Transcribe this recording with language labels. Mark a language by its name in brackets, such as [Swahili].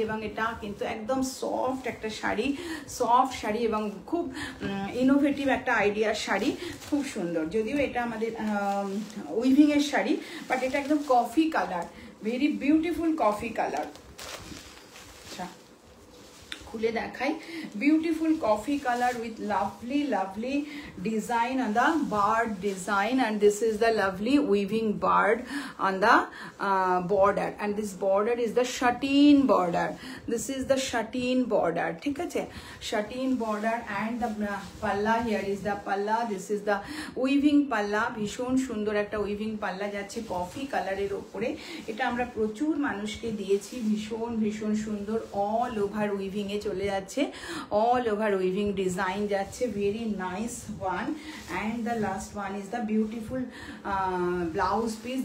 [Bangla] এবং এটা কিন্তু একদম সফট একটা শাড়ি, সফট শাড়ি এবং খুব ইনোভেটিভ একটা আইডিয়ার শাড়ি, খুব সুন্দর। যদিও এটা আমাদের উইভিংয়ের শাড়ি, বাট এটা একদম coffee colour, [English] Very beautiful coffee colour. [Bangla] খুলে দেখাই, [English] Beautiful coffee colour with lovely lovely design on the bird design, and this is the lovely weaving bird on the border, and this border is the sateen border. This is the sateen border. [Bangla] ঠিক আছে? [English] sateen border, and the palla, here is the palla, this is the weaving palla. [Bangla] ভীষণ সুন্দর একটা weaving পাল্লা যাচ্ছে coffee কালারের ওপরে। এটা আমরা প্রচুর মানুষকে দিয়েছি, ভীষণ ভীষণ সুন্দর। [English] all over weaving [Bangla] এ চলে যাচ্ছে, [English] All over weaving design যাচ্ছে, very nice one. And the last one is the beautiful blouse piece.